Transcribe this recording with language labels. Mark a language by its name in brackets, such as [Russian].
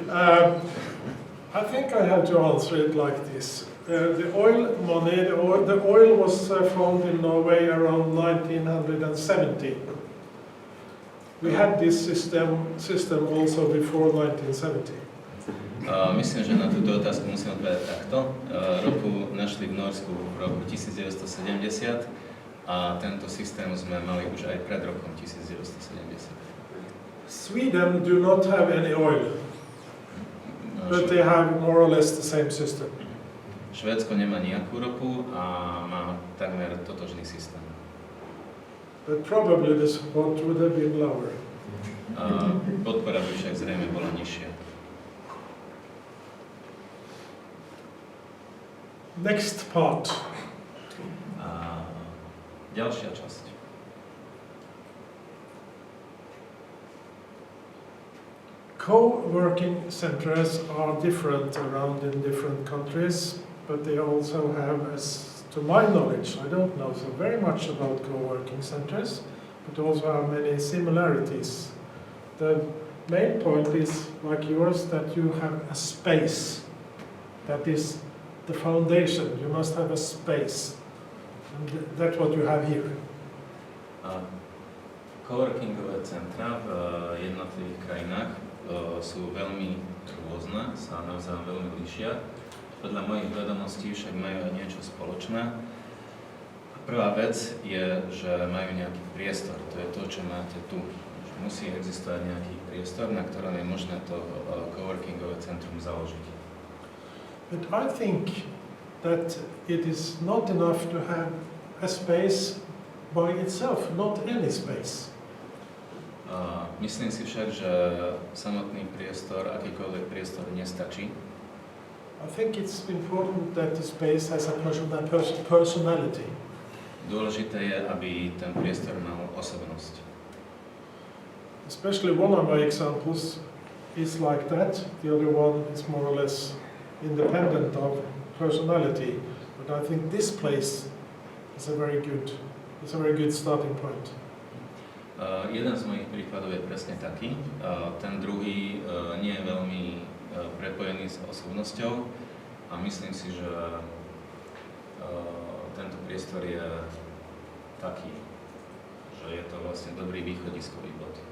[English] I think I have to answer it like this. The oil money, the oil was found in Norway around 1970. We had this system also before 1970. [Slovak] Myslím, že na túto otázku musím odpovedať takto. Ropu našli v Norsku v roku 1970 a tento systém sme mali už aj pred rokom 1970. [English] Sweden do not have any oil, but they have more or less the same system. [Slovak] Švédsko nemá nejakú ropu a má takmer totožný systém. [English] But probably the support would have been lower. [Slovak] Podpora by však zrejme bola nižšia. [English] Next part. [Slovak] Ďalšia časť. [English] Co-working centers are different around in different countries, but they also have, as to my knowledge, I don't know so very much about co-working centers, but also have many similarities. The main point is, like yours, that you have a space. That is the foundation. You must have a space. And that's what you have here. [Slovak] Co-workingové centra v jednotlivých krajinách sú veľmi rôzne, sa navzájom veľmi líšia. Podľa mojich vedomostí však majú aj niečo spoločné. Prvá vec je, že majú nejaký priestor, to je to, čo máte tu. Musí existovať nejaký priestor, na ktorom je možné to coworkingové centrum založiť. [English] But I think that it is not enough to have a space by itself, not any space. [Slovak] Myslím si však, že samotný priestor, akýkoľvek priestor nestačí. [English] I think it's important that the space has a personality. [Slovak] Dôležité je, aby ten priestor mal osobnosť. [English] Especially one of my examples is like that. The other one is more or less independent of personality. But I think this place is a very good starting point. [Slovak] Jeden z mojich príkladov je presne taký. Ten druhý nie je veľmi prepojený s osobnosťou a myslím si, že tento priestor je taký, že je to vlastne dobrý východiskový bod.